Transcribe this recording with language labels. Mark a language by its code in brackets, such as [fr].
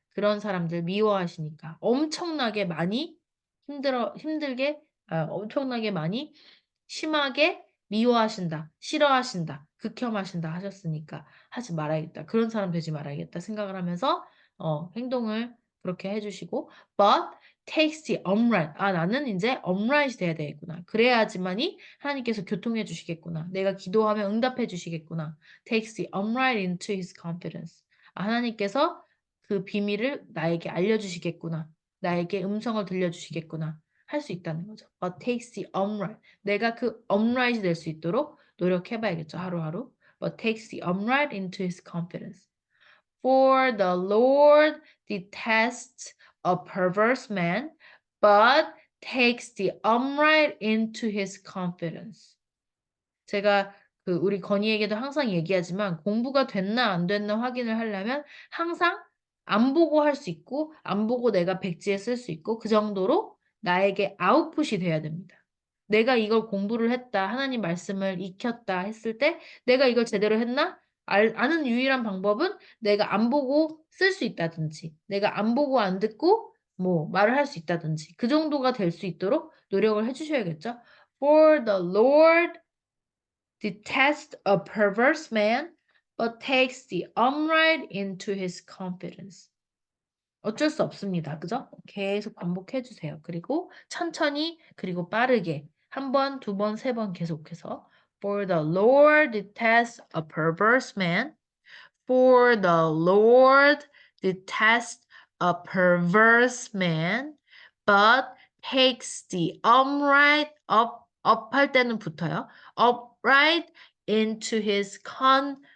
[ko] 그런 사람들 미워하시니까 엄청나게 많이 힘들게 엄청나게 많이 심하게 미워하신다, 싫어하신다, 극혐하신다 하셨으니까 하지 말아야겠다. 그런 사람 되지 말아야겠다 생각을 하면서 행동을 그렇게 해주시고 [en] but takes the upright. [ko] 나는 이제 upright이 돼야 되겠구나. 그래야지만이 하나님께서 교통해 주시겠구나. 내가 기도하면 응답해 주시겠구나. [en] takes the upright into his confidence. [ko] 하나님께서 그 비밀을 나에게 알려주시겠구나. 나에게 음성을 들려주시겠구나. 할 수 있다는 거죠. [en] but takes the upright. [ko] 내가 그 upright이 될 수 있도록 노력해봐야겠죠. 하루하루. [en] but takes the upright into his confidence. For the Lord detests a perverse man, but takes the upright into his confidence. [ko] 제가 우리 건희에게도 항상 얘기하지만 공부가 됐나 안 됐나 확인을 하려면 항상 안 보고 할 수 있고 안 보고 내가 백지에 쓸 수 있고 그 정도로 나에게 아웃풋이 돼야 됩니다. 내가 이걸 공부를 했다, 하나님 말씀을 익혔다 했을 때 내가 이걸 제대로 했나? 아는 유일한 방법은 내가 안 보고 쓸 수 있다든지 내가 안 보고 안 듣고 뭐 말을 할 수 있다든지 그 정도가 될 수 있도록 노력을 해주셔야겠죠. [en] For the Lord detests a perverse man, but takes the upright into his confidence. [ko] 어쩔 수 없습니다. 그죠? 계속 반복해 주세요. 그리고 천천히 그리고 빠르게 한 번, 두 번, 세 번 계속해서 [en] For the Lord detests a perverse man. For the Lord detests a perverse man, but takes the upright up [ko] 할 때는 붙어요. [en] upright into his confidence.